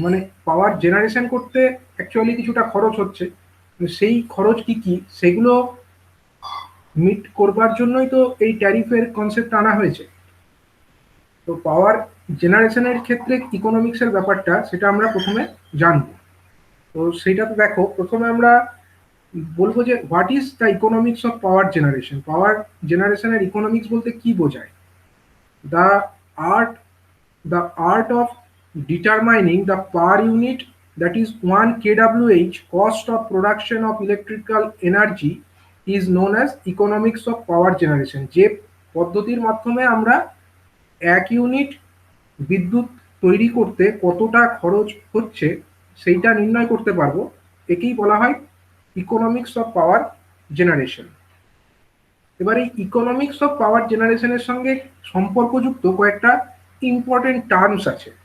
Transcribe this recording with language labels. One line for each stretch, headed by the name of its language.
Bangla: মানে পাওয়ার জেনারেশন করতে অ্যাকচুয়ালি কিছুটা খরচ হচ্ছে, সেই খরচ কি কি সেগুলো মিট করবার জন্যই তো এই ট্যারিফের কনসেপ্ট আনা হয়েছে। তো পাওয়ার জেনারেশনের ক্ষেত্রে ইকোনমিক্সের ব্যাপারটা সেটা আমরা প্রথমে জানবো। তো সেটা তো দেখো, প্রথমে আমরা বলবো যে
English: What is the economics of power generation.
Bangla: পাওয়ার জেনারেশনের ইকোনমিক্স বলতে কি বোঝায়?
English: The art the art of determining the power unit, that is 1 kWh cost of production of electrical energy, is known as economics of power generation।
Bangla: যে পদ্ধতির মাধ্যমে আমরা 1 unit বিদ্যুৎ তৈরি করতে কতটা খরচ হচ্ছে সেইটা নির্ণয় করতে পারবো, একেই বলা হয় ইকোনমিক্স অফ পাওয়ার জেনারেশন। এবার এই ইকোনমিক্স অফ পাওয়ার জেনারেশনের সঙ্গে সম্পর্কযুক্ত কয়েকটা ইম্পর্টেন্ট টার্মস আছে।